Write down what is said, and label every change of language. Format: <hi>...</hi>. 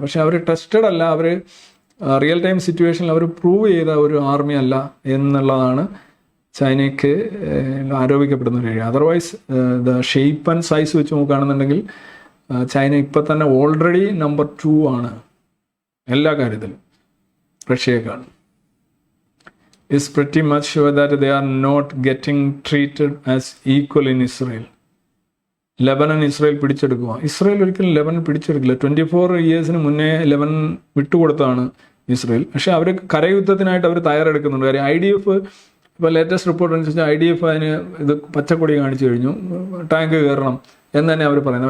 <ml>പക്ഷെ അവർ ടെസ്റ്റഡ് അല്ല, അവർ real time സിറ്റുവേഷനിൽ അവർ പ്രൂവ് ചെയ്ത ഒരു ആർമി അല്ല എന്നുള്ളതാണ് ചൈനയ്ക്ക് ആരോപിക്കപ്പെടുന്ന ഒരു കാര്യം.</ml> <en>otherwise the shape and size</en> <ml>വെച്ച് നോക്കുകയാണെന്നുണ്ടെങ്കിൽ ചൈന ഇപ്പം തന്നെ ഓൾറെഡി നമ്പർ 2 ആണ് എല്ലാ കാര്യത്തിലും റഷ്യയേക്കാൾ.</ml> <en>is pretty much sure that they are not getting treated as equal in Israel.</en> <ml>Lebanon Israel പിടിച്ചെടുക്കുക. Israel ഒരിക്കലും ലെബനൻ പിടിച്ചെടുക്കില്ല. 24 ഇയേഴ്സിന് മുന്നേ ലെബനൻ വിട്ടുകൊടുത്താണ് ഇസ്രായേൽ. പക്ഷേ അവർ കരയുദ്ധത്തിനായിട്ട് അവർ തയ്യാറെടുക്കുന്നുണ്ട്. കാര്യം IDF ഇപ്പോൾ ലേറ്റസ്റ്റ് റിപ്പോർട്ട് അനുസരിച്ച് IDF അതിന് പച്ചക്കൊടി കാണിച്ചു കഴിഞ്ഞു, ടാങ്ക് കയറണം എന്ന് തന്നെ അവർ പറയുന്നത്.</ml>